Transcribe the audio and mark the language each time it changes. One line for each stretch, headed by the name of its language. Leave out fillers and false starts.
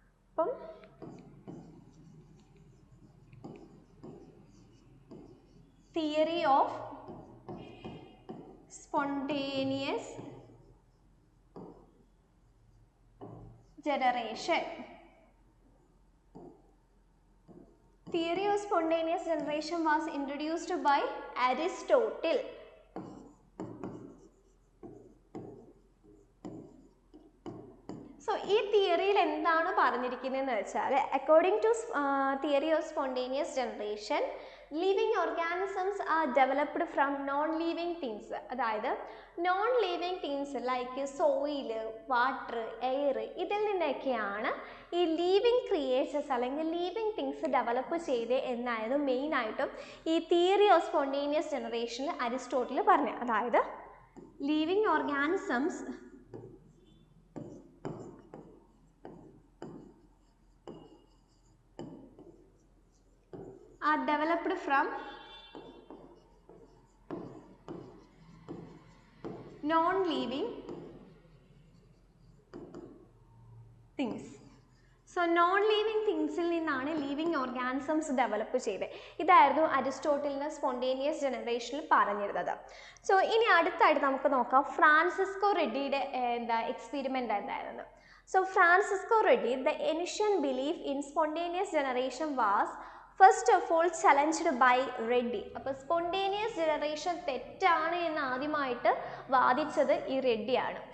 English: അപ്പം theory of spontaneous generation. Theory of spontaneous generation was introduced by Aristotle. So,
Malayalam: ഈ തിയറിയിൽ എന്താണ് പറഞ്ഞിരിക്കുന്നതെന്ന് വെച്ചാൽ
English: According to theory of spontaneous generation living organisms are developed from non living things.
Malayalam: അതായത് non living things like soil, water, air ഇതിൽ നിന്നൊക്കെയാണ് ഈ living creatures അല്ലെങ്കിൽ living things develop ചെയ്ത് എന്നായിരുന്നു മെയിനായിട്ടും ഈ തിയറി ഓഫ് സ്പോണ്ടേനിയസ് ജനറേഷനിൽ അരിസ്റ്റോട്ടിൽ പറഞ്ഞത്. അതായത്
English: Living organisms are developed from non-living things.
Malayalam: So non-living thingsൽ നിന്നാണ് ലിവിങ് ഓർഗാനിസംസ് ഡെവലപ്പ് ചെയ്തത്. ഇതായിരുന്നു അരിസ്റ്റോട്ടിലിൻ്റെ സ്പോണ്ടേനിയസ് ജനറേഷനിൽ പറഞ്ഞിരുന്നത്. സോ ഇനി അടുത്തായിട്ട് നമുക്ക് നോക്കാം ഫ്രാൻസിസ്കോ റെഡ്ഡിയുടെ എക്സ്പെരിമെൻ്റ് എന്തായിരുന്നു.
English: So Francisco Redi, the ancient belief in spontaneous generation was first of all challenged by Reddy.
Malayalam: അപ്പോൾ സ്പോണ്ടേനിയസ് ജനറേഷൻ തെറ്റാണ് എന്ന് ആദ്യമായിട്ട് വാദിച്ചത് ഈ റെഡ്ഡിയാണ്.